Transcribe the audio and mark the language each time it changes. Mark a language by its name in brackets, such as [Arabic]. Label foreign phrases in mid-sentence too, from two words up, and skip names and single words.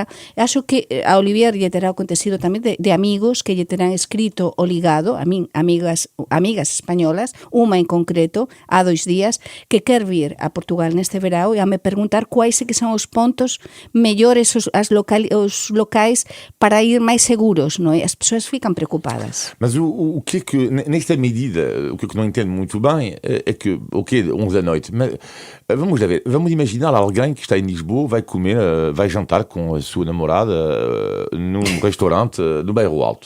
[Galician] Acho que a Olivier lle terá acontecido tamén de amigos que lle terán escrito o ligado, a min, amigas españolas, unha en concreto, há 2 días, que quer vir a Portugal neste verão e a me perguntar quais que son os pontos mellores, os locais para ir máis seguros, non é? [Portuguese] As pessoas ficam preocupadas. Mas o que é que, nesta medida, o que não entendo muito bem é que, ok, 11 da noite, mas vamos lá ver, vamos imaginar alguém que está em Lisboa, vai jantar com a sua namorada num restaurante do Bairro Alto.